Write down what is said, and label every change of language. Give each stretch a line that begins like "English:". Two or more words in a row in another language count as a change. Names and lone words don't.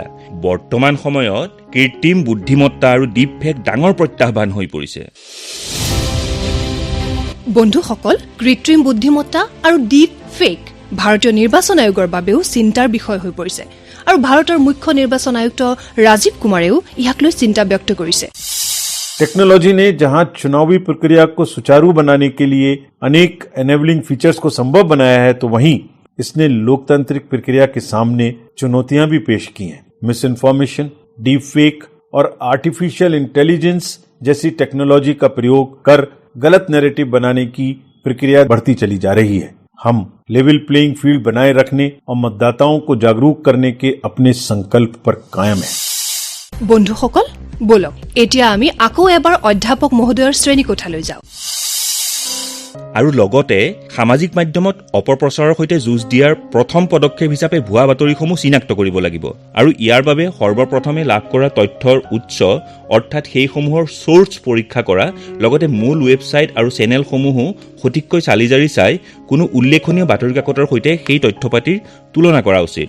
Assamese: বৰ্তমান সময়ত কৃত্ৰিম বুদ্ধিমত্তা আৰু
English: deep fake
Assamese: ডাঙৰ প্ৰত্যাহ্বান হৈ পৰিছে। বন্ধুসকল, কৃত্ৰিম বুদ্ধিমত্তা আৰু
English: deep fake
Assamese: ভাৰতীয় নিৰ্বাচন আয়োগৰ বাবেও চিন্তাৰ বিষয় হৈ পৰিছে আৰু ভাৰতৰ মুখ্য নিৰ্বাচন আয়ুক্ত ৰাজীৱ কুমাৰেও ইয়াক লৈ চিন্তা ব্যক্ত কৰিছে।
Hindi: टेक्नोलॉजी ने जहां चुनावी प्रक्रिया को सुचारू बनाने के लिए अनेक
English: enabling features
Hindi: को संभव बनाया है, तो वहीं इसने लोकतांत्रिक प्रक्रिया के सामने चुनौतियां भी पेश की हैं।
English: mis information, deep fake
Hindi: और
English: artificial intelligence
Hindi: जैसी टेक्नोलॉजी का प्रयोग कर गलत नैरेटिव बनाने की प्रक्रिया बढ़ती चली जा रही है। हम
English: level playing field
Hindi: बनाए रखने और मतदाताओं को जागरूक करने के अपने संकल्प पर कायम है।
Assamese: বন্ধুসকল, বলক এতিয়া আমি আকৌ এবাৰ অধ্যাপক মহোদয়ৰ শ্ৰেণীকোঠালৈ যাওঁ আৰু লগতে সামাজিক মাধ্যমত অপপ্ৰচাৰৰ সৈতে যুঁজ দিয়াৰ প্ৰথম পদক্ষেপ হিচাপে ভুৱা বাতৰিসমূহ চিনাক্ত কৰিব লাগিব আৰু ইয়াৰ বাবে সৰ্বপ্ৰথমে লাভ কৰা তথ্যৰ উৎস অৰ্থাৎ সেইসমূহৰ চ'ৰ্চ পৰীক্ষা কৰা, লগতে মূল ৱেবছাইট আৰু চেনেলসমূহো সঠিককৈ চালি জাৰি চাই কোনো উল্লেখনীয় বাতৰি কাকতৰ সৈতে সেই তথ্যপাতিৰ তুলনা কৰা উচিত।